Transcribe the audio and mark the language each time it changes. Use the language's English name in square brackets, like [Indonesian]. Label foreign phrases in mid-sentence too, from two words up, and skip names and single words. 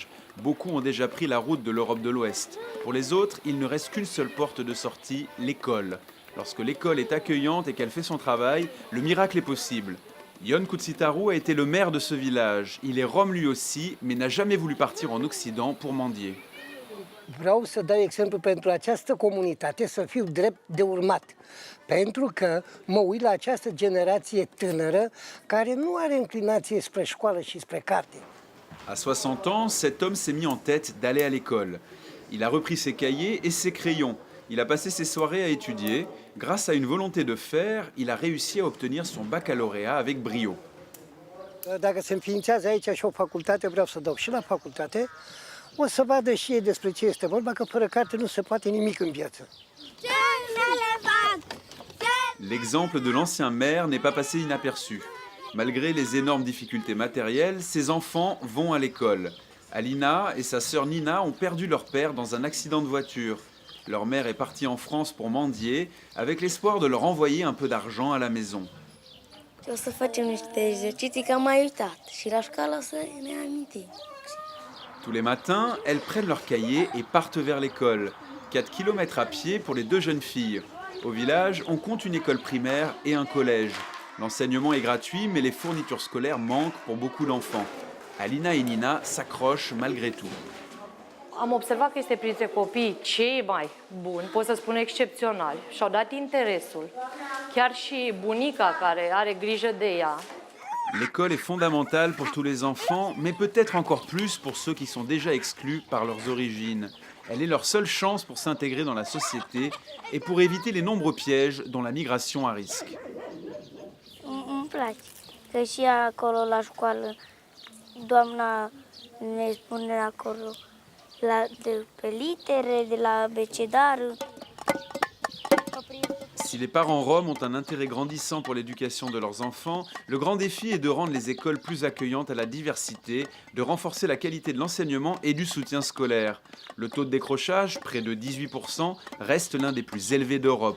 [French] Beaucoup ont déjà pris la route de l'Europe de l'Ouest. Pour les autres, il ne reste qu'une seule porte de sortie, l'école. Lorsque l'école est accueillante et qu'elle fait son travail, le miracle est possible. Ion Cuțitaru a été le maire de ce village. Il est rom lui aussi, mais n'a jamais voulu partir en Occident pour mendier. [Romanian] Vreau să dau exemplu pentru această comunitate, să fiu drept de urmat. Pentru că mă uit la această generație tânără care nu are inclinație spre școală și spre carte. [French] À 60 ans, cet homme s'est mis en tête d'aller à l'école. Il a repris ses cahiers et ses crayons. Il a passé ses soirées à étudier. Grâce à une volonté de faire, il a réussi à obtenir son baccalauréat avec brio. [Romanian] Dacă se înființează aici și o facultate, vreau să dau și la facultate, o să vadă și ei despre ce este vorba, că fără carte nu se poate nimic în viață. [French] L'exemple de l'ancien maire n'est pas passé inaperçu. Malgré les énormes difficultés matérielles, ses enfants vont à l'école. Alina et sa sœur Nina ont perdu leur père dans un accident de voiture. Leur mère est partie en France pour mendier, avec l'espoir de leur envoyer un peu d'argent à la maison. [Romanian] O să facem niște exerciții că am mai uitat și la școală o să ne amintim. [French] Tous les matins, elles prennent leur cahier et partent vers l'école. 4 kilomètres à pied pour les deux jeunes filles. Au village, on compte une école primaire et un collège. L'enseignement est gratuit, mais les fournitures scolaires manquent pour beaucoup d'enfants. Alina et Nina s'accrochent malgré tout. [Romanian] Am observat că este printre copiii cei mai buni, pot să spun excepționali, și-au dat interesul. Chiar și bunica care are grijă de ea. [French] L'école est fondamentale pour tous les enfants, mais peut-être encore plus pour ceux qui sont déjà exclus par leurs origines. Elle est leur seule chance pour s'intégrer dans la société et pour éviter les nombreux pièges dont la migration à risque. [Romanian] Îmi place că și acolo la școală doamna ne spune acolo de pe litere, de la abecedar. [French] Si les parents roms ont un intérêt grandissant pour l'éducation de leurs enfants, le grand défi est de rendre les écoles plus accueillantes à la diversité, de renforcer la qualité de l'enseignement et du soutien scolaire. Le taux de décrochage, près de 18%, reste l'un des plus élevés d'Europe.